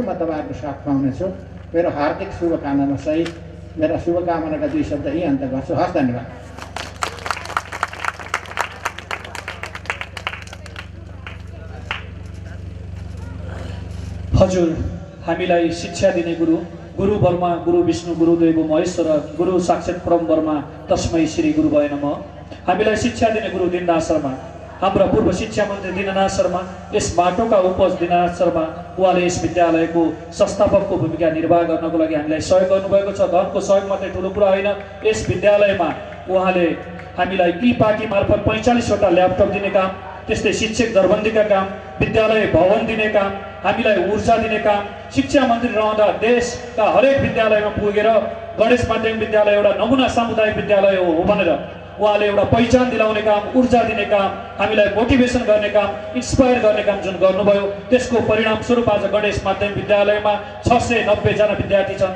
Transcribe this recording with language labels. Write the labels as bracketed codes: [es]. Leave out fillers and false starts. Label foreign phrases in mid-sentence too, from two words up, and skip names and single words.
[ne] म तपाईँहरूको साथ पाउनेछु। मेरो हार्दिक शुभकामना सहित मेरा शुभकामनाका 2 शब्द यही अन्त गर्छु। हस्, धन्यवाद। हजुर, हामीलाई शिक्षा दिने गुरु [sa] गुरु ब्रह्मा गुरु विष्णु गुरुदेव महेश्वर गुरु साक्षात् परम ब्रह्मा तस्मै श्री गुरु भए नमः। [ne] हामीलाई शिक्षा दिने गुरु दीननाथ शर्मा, हाम्रा पूर्व शिक्षा मन्त्री दीननाथ शर्मा, यस बाटोका उपज दीननाथ शर्मा, उहाँले यस विद्यालयको संस्थापकको भूमिका निर्वाह गर्नको लागि हामीलाई सहयोग गर्नुभएको छ। धनको सहयोग मात्रै ठुलो कुरा होइन। यस विद्यालयमा उहाँले हामीलाई ई पार्टी मार्फत 45वटा ल्यापटप दिने काम, त्यस्तै शिक्षक दरबन्दीका काम, विद्यालय भवन दिने काम, हामीलाई ऊर्जा दिने काम, शिक्षा मन्त्री रहँदा देशका हरेक विद्यालयमा पुगेर गणेश माध्यमिक विद्यालय एउटा नमुना सामुदायिक विद्यालय हो भनेर उहाँले एउटा पहिचान दिलाउने काम, ऊर्जा दिने काम, हामीलाई मोटिभेसन गर्ने काम, इन्स्पायर गर्ने काम जुन गर्नुभयो त्यसको परिणाम स्वरूप आज गणेश माध्यमिक विद्यालयमा 690 जना विद्यार्थी छन्।